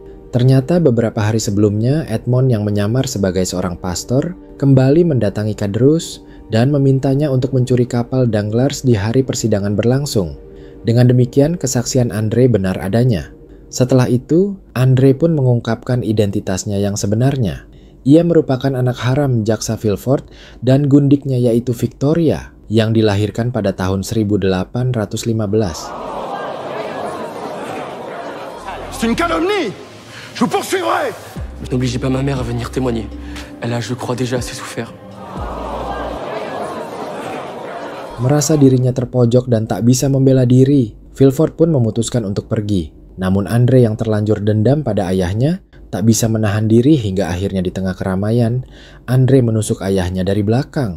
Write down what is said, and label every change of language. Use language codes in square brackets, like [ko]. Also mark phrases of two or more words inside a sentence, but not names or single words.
[id] Ternyata beberapa hari sebelumnya, Edmond yang menyamar sebagai seorang pastor kembali mendatangi Caderousse dan memintanya untuk mencuri kapal Danglars di hari persidangan berlangsung. Dengan demikian, kesaksian Andre benar adanya. Setelah itu, Andre pun mengungkapkan identitasnya yang sebenarnya. Ia merupakan anak haram jaksa Villefort dan gundiknya yaitu Victoria yang dilahirkan pada tahun 1815. [fr] C'est une calomnie! Je vous poursuivrai! N'obligez pas ma mère à venir témoigner. Elle a, je crois, déjà assez souffert. [id] Merasa dirinya terpojok dan tak bisa membela diri, Villefort pun memutuskan untuk pergi. Namun Andre yang terlanjur dendam pada ayahnya tak bisa menahan diri hingga akhirnya di tengah keramaian, Andre menusuk ayahnya dari belakang.